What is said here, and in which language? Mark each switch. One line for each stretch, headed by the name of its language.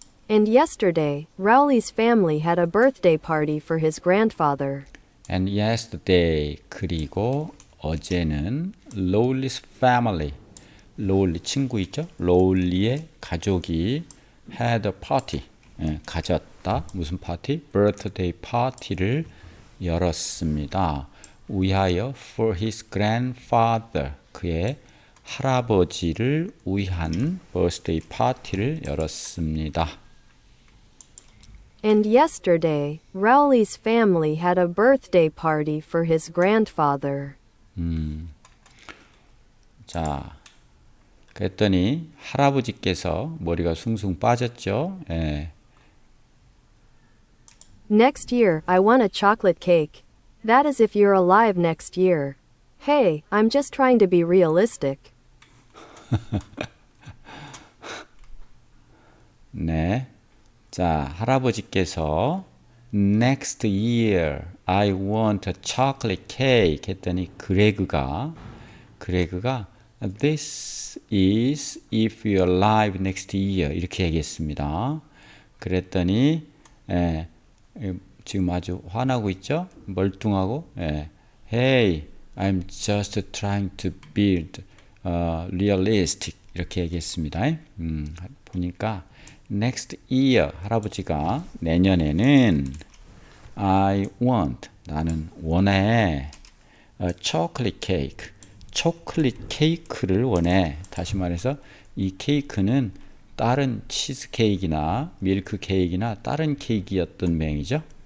English: And yesterday, Rowley's family had a birthday party for his grandfather. And yesterday
Korean: 그리고 어제는
English: Lowly's family,
Korean: Lowly 친구 있죠? Lowly의 가족이
English: had a party,
Korean: 가졌다. 무슨 파티? birthday party를 열었습니다. 위하여
English: for his grandfather,
Korean: 그의 할아버지를 위한 birthday party를 열었습니다.
English: And yesterday, Rowley's family had a birthday party for his grandfather.
Korean: 자, 그랬더니 할아버지께서 머리가 숭숭 빠졌죠. 예.
English: Next year, I want a chocolate cake. That is if you're alive next year. Hey, I'm just trying to be realistic.
Korean: 네. 자, 할아버지께서
English: next year I want a chocolate cake
Korean: 했더니 그레그가
English: this is if you're alive next year
Korean: 이렇게 얘기했습니다. 그랬더니 지금 아주 화나고 있죠? 멀뚱하고
English: Hey, I'm just trying to build realistic
Korean: 이렇게 얘기했습니다. 보니까
English: next year
Korean: 할아버지가 내년에는
English: I want
Korean: 나는 원해
English: a chocolate cake
Korean: 초콜릿 케이크를 원해. 다시 말해서 이 케이크는 다른 치즈 케이크나 밀크 케이크나 다른 케이크였던 모양이죠.